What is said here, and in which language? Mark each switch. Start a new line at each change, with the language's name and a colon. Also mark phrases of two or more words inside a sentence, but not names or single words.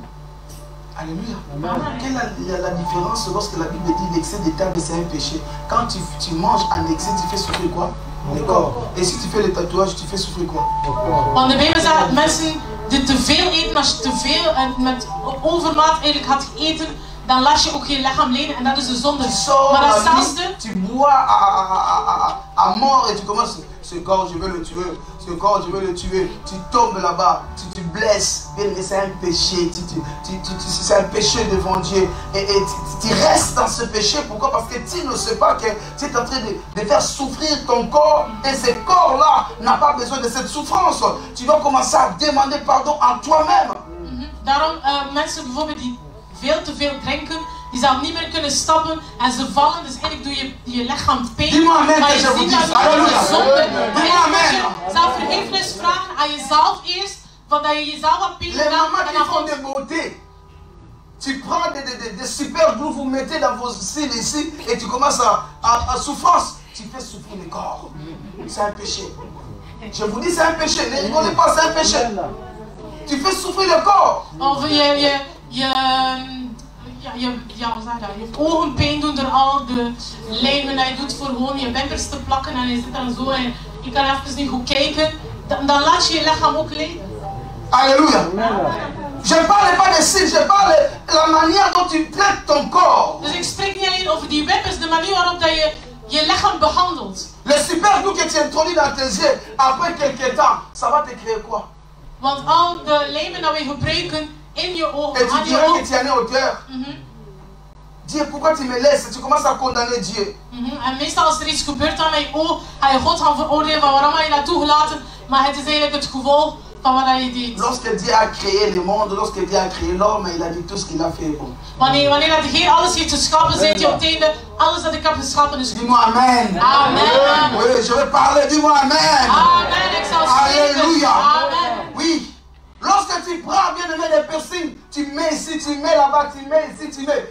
French: Alléluia. Quelle est la différence lorsque la Bible dit l'excès de table c'est un péché? Quand tu manges en excès, tu fais souffrir quoi? Le corps. Et si tu fais le tatouage, tu fais souffrir quoi?
Dutch: Want de Bijbel zegt dat mensen die te veel eten, als je te veel en met overmaat eigenlijk had gegeten, dan laat je ook je lichaam lijden en dat is de zonde. Maar datzelfde.
French: Tu bois à mort et tu commences, ce corps je veux le tuer, ce corps je veux le tuer. Tu tombes là-bas, tu te blesses. Bien, mais c'est un péché, c'est un péché devant Dieu. Et tu restes dans ce péché. Pourquoi? Parce que tu ne sais pas que tu es en train de faire souffrir ton corps. Et ce corps-là n'a pas besoin de cette souffrance. Tu dois commencer à demander pardon à toi-même.
Dutch: Daarom mensen bijvoorbeeld die veel te veel drinken, die zouden niet meer kunnen stappen en ze vallen, dus eigenlijk doe je lichaam pijn.
French: Dis-moi amen,
Dutch: maar
French: que
Dutch: je
French: je vous
Dutch: ziet
French: dise.
Dutch: dat je
French: Alléluia.
Dutch: zonde.
French: Dis-moi amen.
Dutch: Je zou vergiffenis vragen aan jezelf eerst, want dat je jezelf wat pijn
French: Les
Dutch: gedaan
French: mamans
Dutch: en
French: qui
Dutch: dan
French: font
Dutch: komt...
French: des beautés, tu prends des
English: super glue,
French: vous mettez dans vos cils ici et tu commences à souffrance. Tu fais souffrir le corps. C'est un péché. Je vous dis c'est un péché. Ne rigolez pas, c'est un péché. Tu fais souffrir le corps.
Dutch: Of wat zeg je ogen pijn doen door al de lijmen dat je doet voor gewoon je wimpers te plakken en je zit dan zo en je kan even niet goed kijken. Dan laat je je lichaam ook lijden.
French: Alléluia. Je ne parle pas de cils, je parle de la manière dont tu traites ton corps.
Dutch: Dus ik spreek niet alleen over die wimpers, de manier waarop dat je je lichaam behandelt.
French: Le
English: super glue
French: que tu introduis dans tes yeux, après quelques temps, ça va te créer quoi?
Dutch: Want al de lijmen dat we gebruiken in je ogen,
French: Et tu
Dutch: aan je
French: dirais que
Dutch: ogen.
French: tu en es auteur. Dieu, pourquoi tu me laisses? Tu commences à condamner Dieu.
Dutch: En meestal als er iets gebeurt aan mijn oog, ga je God gaan veroordelen van waarom heb je dat toegelaten. Maar het is eigenlijk het gevolg van wat je deed.
French: Lorsque Dieu a créé le monde, lorsque Dieu a créé l'homme, il a dit tout ce qu'il a fait est bon.
Dutch: Wanneer dat de Heer alles heeft geschapen, zei hij op het einde, alles dat ik heb geschapen is goed.
French: Dis-moi amen. Amen. Oui, je vais parler, dis-moi amen.
Dutch: Amen, ik zal spreken.
French: Alléluia. Amen. Oui. Lorsque tu prends bien aimé des piercings, tu mets ici, tu mets là-bas, tu mets ici, tu mets.